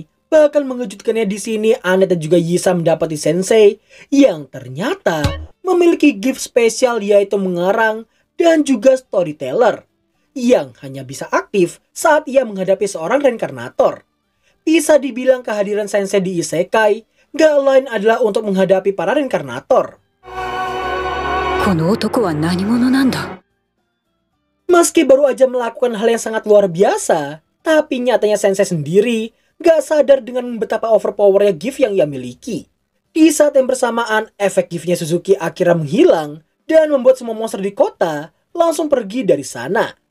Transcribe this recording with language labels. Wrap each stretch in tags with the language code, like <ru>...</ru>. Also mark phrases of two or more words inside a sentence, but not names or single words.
<id>Bahkan mengejutkannya di sini, Annette dan juga Yisa mendapati Sensei yang ternyata memiliki gift spesial, yaitu mengarang dan juga storyteller, yang hanya bisa aktif saat ia menghadapi seorang reinkarnator. Bisa dibilang kehadiran Sensei di Isekai gak lain adalah untuk menghadapi para reinkarnator.</id> <ja>この男は何者なんだ。</ja> <id>Meski baru aja melakukan hal yang sangat luar biasa, tapi nyatanya Sensei sendiri gak sadar dengan betapa overpowernya gift yang ia miliki. Di saat yang bersamaan, efek giftnya Suzuki akhirnya menghilang dan membuat semua monster di kota langsung pergi dari sana.</id>